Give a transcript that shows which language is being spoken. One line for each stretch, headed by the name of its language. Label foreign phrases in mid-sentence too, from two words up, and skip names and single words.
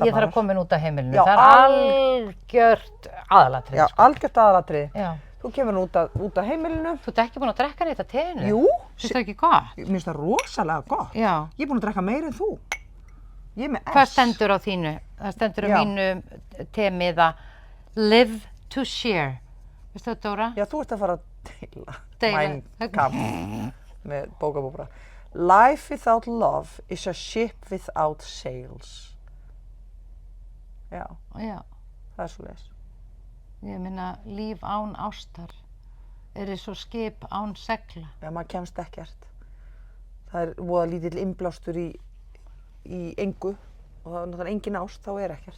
Icelandic: En ég þarf að koma út af heimilinu. Já, það er algjört aðalatrið. Já, algjört aðalatrið. Já. Þú kemur út af heimilinu. Þú ert ekki búin að drekka neitt af teinu? Jú. Finnst það ekki gott? Mér finnst það rosalega gott. Já. Ég er búin að drekka meira en þú. Ég er með S. Hvað stendur á þínu? Það stendur á mínu temiða
English: Live to share.
Icelandic: Veistu það, Dóra? Já, þú ert að fara að deila. Mein Kampf með bókabúbra.
English: Life without love is a ship without sails.
Icelandic: Já. Já. Það er svoleiðis. Ég meina, líf án ástar er eins og skip án segla. Já, maður kemst ekkert. Það er voða lítill innblástur í engu og það er náttúrulega engin ást, þá er ekkert.